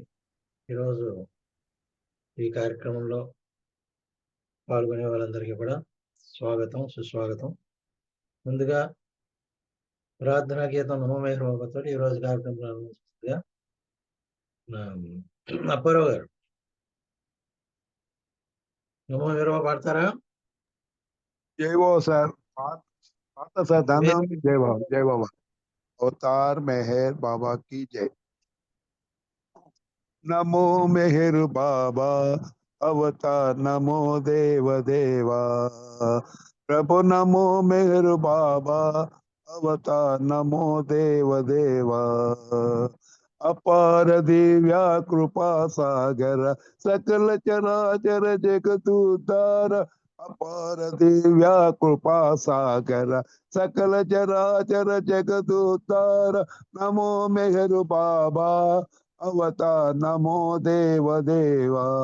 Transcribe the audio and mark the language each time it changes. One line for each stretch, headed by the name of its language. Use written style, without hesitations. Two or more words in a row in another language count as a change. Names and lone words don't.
Telugu: ఈరోజు ఈ కార్యక్రమంలో పాల్గొనే వాళ్ళందరికీ కూడా స్వాగతం, సుస్వాగతం. ముందుగా ప్రార్థనా గీతం నమో మెహర్ బాబాతో ఈరోజు కార్యక్రమం ప్రారంభించగా అప్పారావు గారు నమో మెహర్ బాబా పాడతారా?
Hindi: जय बाबा सर आता सर धन्यवाद जय बाबा अवतार मेहर बाबा की जय। नमो मेहर बाबा अवतार नमो देव देवा प्रभु नमो मेहर बाबा अवतार नमो देव देवा अपार दिव्या कृपा सागर सकल चराचर जगदुद्धार अपार दिव्या कृपा सागर सकल चराचर जगदुद्धार नमो मेहर बाबा अवतार नमो देव देवा